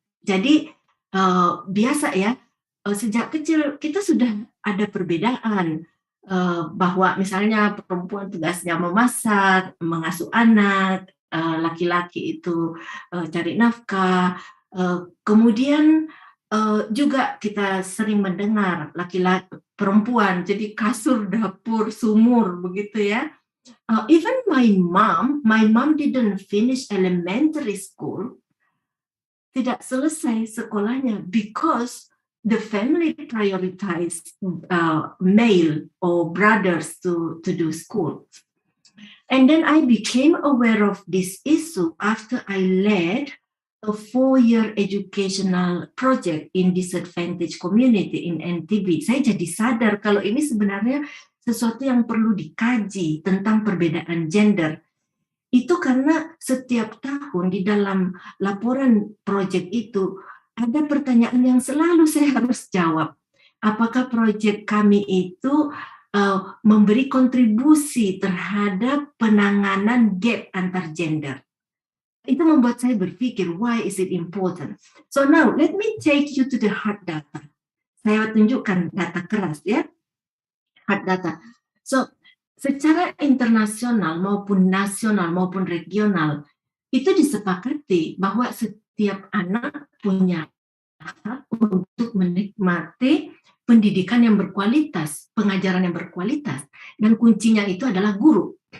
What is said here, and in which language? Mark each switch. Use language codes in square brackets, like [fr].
[id] Jadi biasa ya, sejak kecil kita sudah ada perbedaan, bahwa misalnya perempuan tugasnya memasak, mengasuh anak, laki-laki itu cari nafkah, kemudian juga kita sering mendengar laki-laki perempuan jadi kasur, dapur, sumur begitu ya. [en] Even my mom didn't finish elementary school, [id] tidak selesai sekolahnya [en] because the family prioritized male or brothers to do school. And then I became aware of this issue after I led a 4-year educational project in disadvantaged community in NTB. [id] Saya jadi sadar kalau ini sebenarnya sesuatu yang perlu dikaji tentang perbedaan gender. Itu karena setiap tahun di dalam laporan proyek itu ada pertanyaan yang selalu saya harus jawab. Apakah proyek kami itu memberi kontribusi terhadap penanganan gap antar gender? Itu membuat saya berpikir, [en] why is it important? So now, let me take you to the hard data. [id] Saya tunjukkan data keras ya, hard data. So, secara internasional maupun nasional maupun regional itu disepakati bahwa setiap anak punya hak untuk menikmati pendidikan yang berkualitas, pengajaran yang berkualitas, dan kuncinya itu adalah guru.